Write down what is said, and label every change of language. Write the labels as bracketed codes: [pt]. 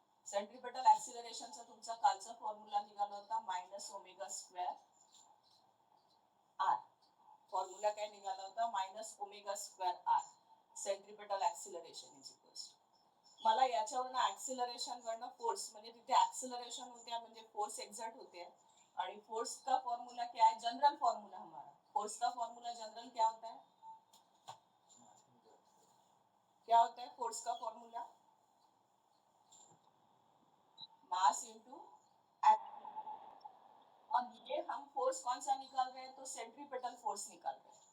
[mr] Centripetal ऍक्सिलरेशनचा तुमचा कालचा formula निघाला होता minus omega square R. Formula काय निघाला होता? Minus omega square R. Centripetal acceleration is equals. मला याच्यावरनं ऍक्सिलरेशन वरनं फोर्स, म्हणजे तिथे ऍक्सिलरेशन होत्या म्हणजे फोर्स एक्सर्ट होते. [hi] आणि फोर्स का फॉर्मूला क्या है? जनरल फॉर्मूला हमारा. फोर्स का फॉर्मूला जनरल क्या होता है? क्या होता है फोर्स का फॉर्मूला? [en] Mass into. [hi] और ये हम फोर्स कौन सा निकाल रहे हैं? तो सेंट्रीपेटल फोर्स निकाल रहे हैं.